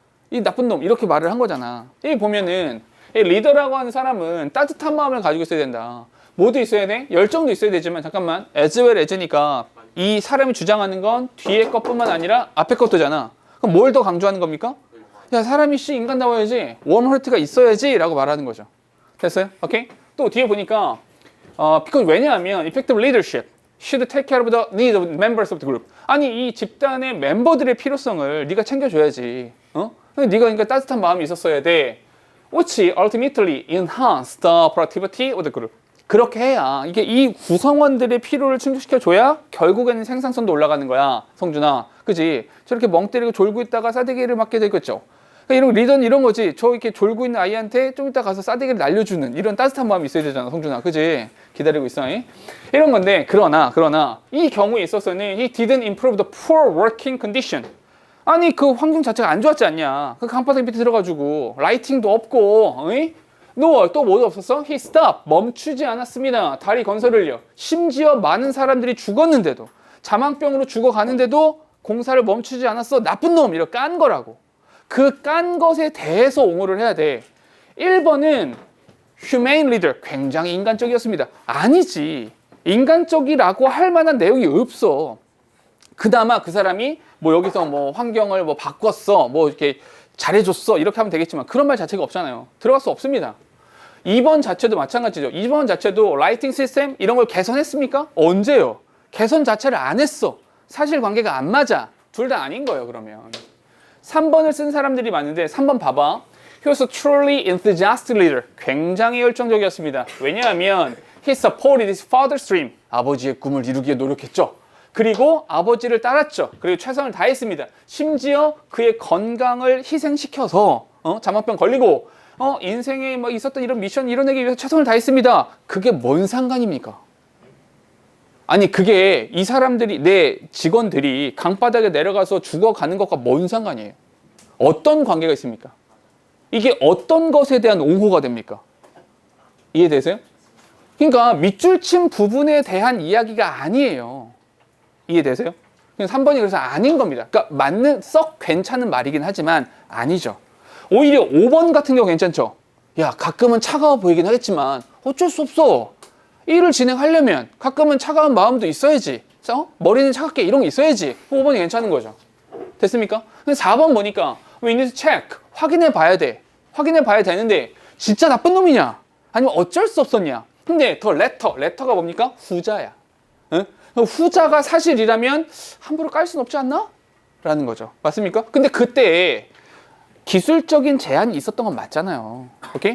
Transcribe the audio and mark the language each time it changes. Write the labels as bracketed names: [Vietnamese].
[Korean] 이 나쁜 놈 이렇게 말을 한 거잖아. 여기 보면은 이 리더라고 하는 사람은 따뜻한 마음을 가지고 있어야 된다. 뭐도 있어야 돼? 열정도 있어야 되지만 잠깐만 [English] as well as [Korean] 니까 이 사람이 주장하는 건 뒤에 것뿐만 아니라 앞에 것도잖아. 그럼 뭘 더 강조하는 겁니까? 야 사람이 인간다워야지 웜하트가 있어야지 라고 말하는 거죠. 됐어요? 오케이? 또 뒤에 보니까 [English] because [Korean] 왜냐하면 [English] effective leadership should take care of the needs of members of the group. [Korean] 아니 이 집단의 멤버들의 필요성을 네가 챙겨줘야지. 네가 그러니까 따뜻한 마음이 있었어야 돼. [English] which ultimately enhance the productivity of the group. [Korean] 그렇게 해야 이게 이 구성원들의 필요를 충족시켜줘야 결국에는 생산성도 올라가는 거야. 성준아, 그지? 저렇게 멍 때리고 졸고 있다가 싸대기를 맞게 되겠죠. 그러니까 이런 리더는 이런 거지. 저 이렇게 졸고 있는 아이한테 좀 이따 가서 싸대기를 날려주는 이런 따뜻한 마음이 있어야 되잖아, 성준아, 그지? 기다리고 있어. 이런 건데 그러나 이 경우에 있어서는 [English] he didn't improve the poor working condition. [Korean] 아니 그 환경 자체가 안 좋았지 않냐. 그 강바닥 밑에 들어가지고 라이팅도 없고, 또 뭐도 없었어? [English] He stopped. [Korean] 멈추지 않았습니다. 다리 건설을요. 심지어 많은 사람들이 죽었는데도, 자망병으로 죽어가는데도 공사를 멈추지 않았어. 나쁜 놈! 이렇게 깐 거라고. 그 깐 것에 대해서 옹호를 해야 돼. [English] 1번은 humane leader. [Korean] 굉장히 인간적이었습니다. 아니지. 인간적이라고 할 만한 내용이 없어. 그나마 그 사람이 뭐 여기서 뭐 환경을 뭐 바꿨어. 뭐 이렇게 잘해줬어. 이렇게 하면 되겠지만 그런 말 자체가 없잖아요. 들어갈 수 없습니다. 2번 자체도 마찬가지죠. 2번 자체도 라이팅 시스템 이런 걸 개선했습니까? 언제요? 개선 자체를 안 했어. 사실관계가 안 맞아. 둘 다 아닌 거예요, 그러면. 3번을 쓴 사람들이 많은데 3번 봐봐. [English] He was a truly enthusiastic leader. [Korean] 굉장히 열정적이었습니다. 왜냐하면 [English] he supported his father's dream. [Korean] 아버지의 꿈을 이루기에 노력했죠. 그리고 아버지를 따랐죠. 그리고 최선을 다했습니다. 심지어 그의 건강을 희생시켜서 자막병 걸리고 인생에 뭐 있었던 이런 미션 이뤄내기 위해서 최선을 다했습니다. 그게 뭔 상관입니까? 아니 그게 이 사람들이 내 직원들이 강바닥에 내려가서 죽어가는 것과 뭔 상관이에요? 어떤 관계가 있습니까? 이게 어떤 것에 대한 옹호가 됩니까? 이해되세요? 그러니까 밑줄 친 부분에 대한 이야기가 아니에요. 이해되세요? 3번이 그래서 아닌 겁니다. 그러니까 썩 괜찮은 말이긴 하지만 아니죠. 오히려 5번 같은 경우 괜찮죠? 야, 가끔은 차가워 보이긴 하겠지만 어쩔 수 없어. 일을 진행하려면 가끔은 차가운 마음도 있어야지. 머리는 차갑게 이런 게 있어야지. 5번이 괜찮은 거죠. 됐습니까? 근데 4번 보니까 [English] we need to check. [Korean] 확인해 봐야 돼. 확인해 봐야 되는데 진짜 나쁜 놈이냐? 아니면 어쩔 수 없었냐? 근데 더 레터가 뭡니까? 후자야. 응? 후자가 사실이라면 함부로 깔 수는 없지 않나? 라는 거죠. 맞습니까? 근데 그때 기술적인 제한이 있었던 건 맞잖아요. 오케이?